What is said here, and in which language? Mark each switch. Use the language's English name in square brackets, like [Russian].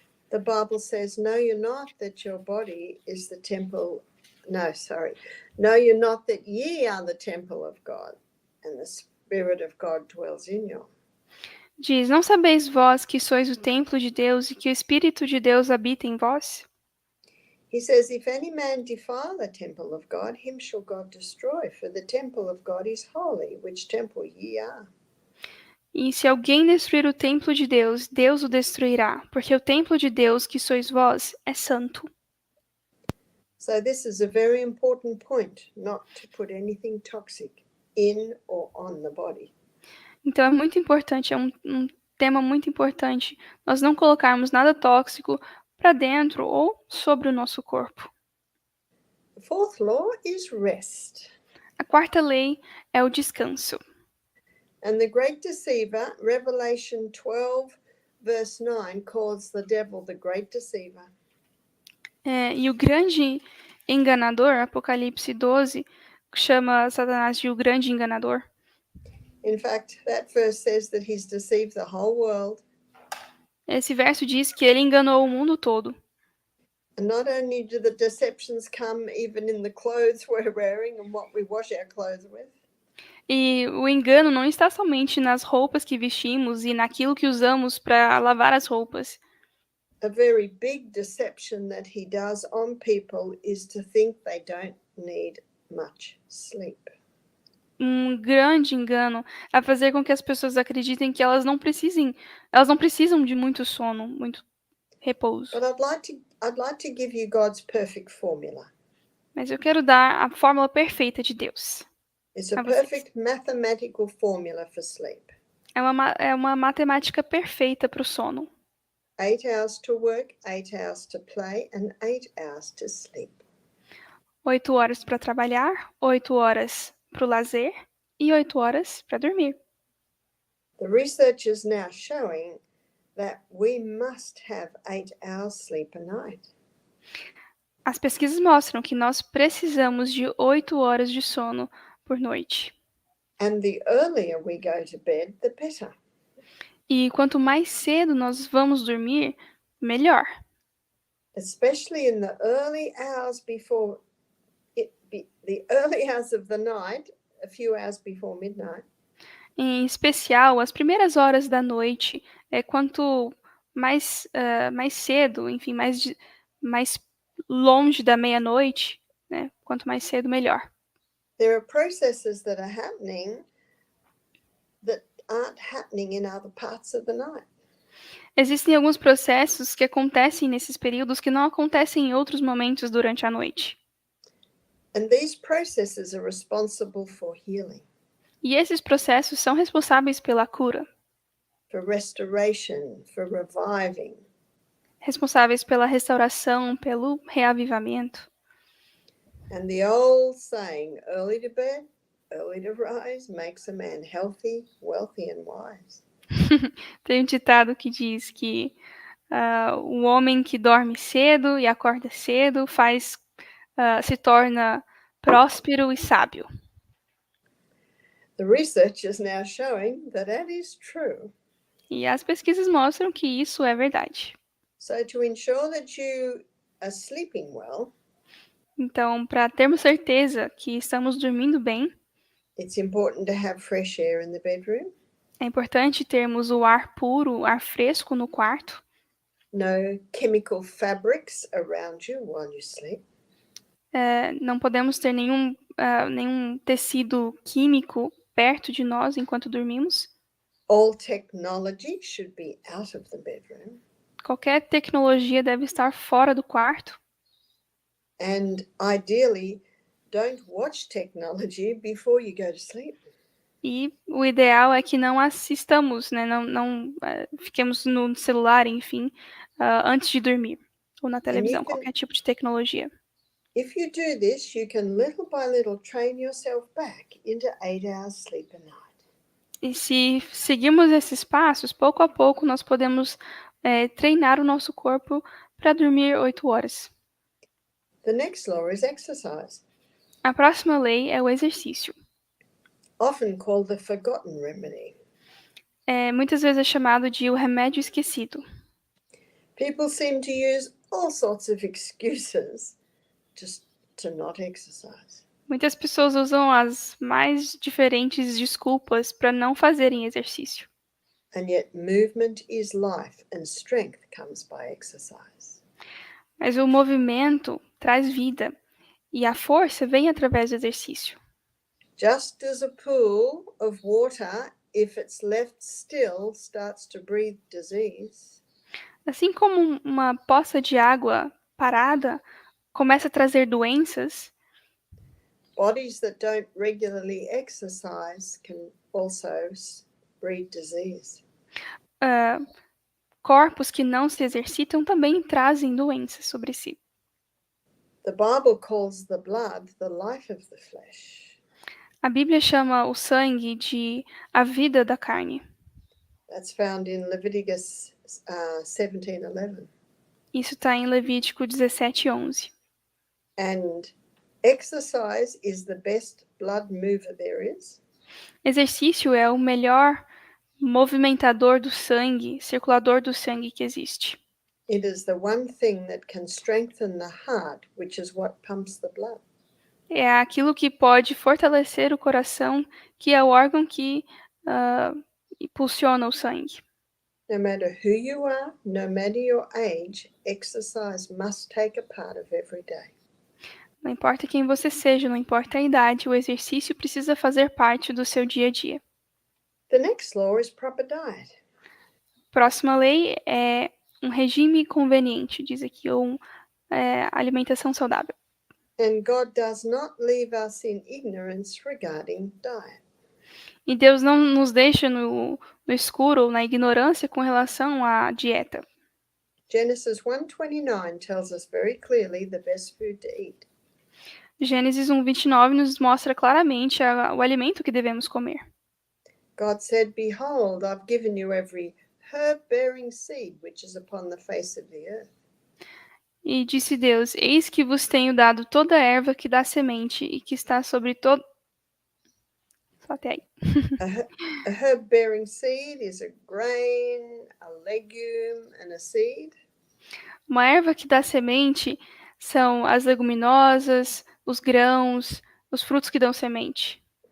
[English] the Bible says, Know you not that your body is the temple. Know you not that ye are the temple of God, and the Spirit of God dwells in you. [Portuguese] diz: Não sabeis vós que sois o templo de Deus e que o Espírito de Deus habita em vós? [English] He says, If any man defile the temple of God, him shall God destroy, for the temple of God is holy, which temple ye are. [Portuguese] E se alguém destruir o templo de Deus, Deus o destruirá, porque o templo de Deus, que sois vós, é santo. [English] So this is a very important point, not to put anything toxic in or on the body. [Portuguese] Então é muito importante, é um tema muito importante, nós não colocarmos nada tóxico para dentro ou sobre o nosso corpo. [English] The fourth law is rest. [Portuguese] A quarta lei é o descanso. [English] And the great deceiver, Revelation 12, verse 9, calls the devil the great deceiver. [Portuguese] E o grande enganador, Apocalipse 12, chama Satanás de o grande enganador. [English] In fact, that verse says that he's deceived the whole world. [Portuguese] Esse verso diz que ele enganou o mundo todo. [English] And not only do the deceptions come even in the clothes we're wearing and what we wash our clothes with. [Portuguese] E o engano não está somente nas roupas que vestimos e naquilo que usamos para lavar as roupas. [English] A very big deception that he does on people is to think they don't need much sleep. [Portuguese] Um grande engano é fazer com que as pessoas acreditem que elas não precisam de muito sono, muito repouso. [English] But I'd like to give you God's perfect formula. [Portuguese] Mas eu quero dar a fórmula perfeita de Deus [English] It's a [Portuguese] a vocês. [English] perfect mathematical formula for sleep. [Portuguese] É uma matemática perfeita para o sono. [English] 8 hours to work, 8 hours to play, and 8 hours to sleep. [Portuguese] 8 horas para trabalhar, 8 horas para o lazer e 8 horas para dormir. [English] The research is now showing that we must have 8 hours sleep a night. [Portuguese] As pesquisas mostram que nós precisamos de 8 horas de sono por noite. [English] And the earlier we go to bed, the better. [Portuguese] E quanto mais cedo nós vamos dormir, melhor. [English] Especially in the early hours before the early hours of the night, a few hours before midnight. [Portuguese] Em especial, as primeiras horas da noite, quanto mais cedo, enfim, mais longe da meia-noite, né? Quanto mais cedo, melhor. [English] There are processes that are happening that aren't happening in other parts of the night. [Portuguese] Existem alguns processos que acontecem nesses períodos que não acontecem em outros momentos durante a noite. [English] And these processes are responsible for healing, [Portuguese] E esses processos são responsáveis pela cura, [English] for restoration, for reviving. [Portuguese] responsáveis pela restauração, pelo reavivamento. [English] And the old saying, early to bed, early to rise, makes a man healthy, wealthy, and wise. [Portuguese] Tem um ditado que diz que o homem que dorme cedo e acorda cedo se torna próspero e sábio. [English] The research is now showing that that is true. [Portuguese] E as pesquisas mostram que isso é verdade. [English] So to ensure that you are sleeping well, [Portuguese] Então, para termos certeza que estamos dormindo bem, [English] it's important to have fresh air in the bedroom, [Portuguese] é importante termos o ar puro, o ar fresco no quarto, [English] no chemical fabrics around you while you sleep, [Portuguese] não podemos ter nenhum tecido químico perto de nós enquanto dormimos. [English] all technology should be out of the bedroom, [Portuguese] Qualquer tecnologia deve estar fora do quarto. [English] and ideally, don't watch technology before you go to sleep. [Portuguese] E o ideal é que não assistamos, né? Não fiquemos no celular, enfim, antes de dormir. Ou na televisão, qualquer tipo de tecnologia. [English] If you do this, you can little by little train yourself back into 8 hours sleep a night. [Portuguese] E se seguirmos esses passos, pouco a pouco nós podemos treinar o nosso corpo para dormir 8 horas. [English] The next law is exercise, [Portuguese] A próxima lei é o exercício. [English] often called the forgotten remedy. [Portuguese] Muitas vezes é chamado de o remédio esquecido. [English] People seem to use all sorts of excuses just to not exercise. [Portuguese] Muitas pessoas usam as mais diferentes desculpas para não fazerem exercício. [English] And yet, movement is life, and strength comes by exercise. [Portuguese] Mas o movimento traz vida e a força vem através do exercício. [English] Just as a pool of water, if it's left still, starts to breathe disease, [Portuguese] Assim como uma poça de água parada começa a trazer doenças, [English] bodies that don't regularly exercise can also breed disease. [Portuguese] corpos que não se exercitam também trazem doenças sobre si. [English] The Bible calls the blood the life of the flesh. [Portuguese] A Bíblia chama o sangue de a vida da carne. [English] That's found in Leviticus 17:11. [Portuguese] Isso está em Levítico 17:11. [English] And exercise is the best blood mover there is. [Portuguese] Exercício é o melhor movimentador do sangue, circulador do sangue que existe. [English] It is the one thing that can strengthen the heart, which is what pumps the blood. [Portuguese] é aquilo que pode fortalecer o coração, que é o órgão que impulsiona o sangue. [English] No matter who you are, no matter your age, exercise must take a part of every day. [Portuguese] Não importa quem você seja, não importa a idade, o exercício precisa fazer parte do seu dia a dia. [English] The next law is proper diet. [Portuguese] Próxima lei é um regime conveniente, diz aqui, ou alimentação saudável. [English] And God does not leave us in ignorance regarding diet. [Portuguese] E Deus não nos deixa no escuro ou na ignorância com relação à dieta. [English] Genesis 1:29 tells us very clearly the best food to eat. [Portuguese] Gênesis 1:29 nos mostra claramente o alimento que devemos comer. [English] God said, "Behold, I've given you every herb-bearing seed which is upon the face of the earth." [Portuguese] E disse Deus: Eis que vos tenho dado toda a erva que dá semente e que está sobre todo. Só até aí. [English] A herb-bearing seed is a grain, a legume, and a seed. [Portuguese] Uma erva que dá semente são as leguminosas, os grãos, os frutos que dão semente.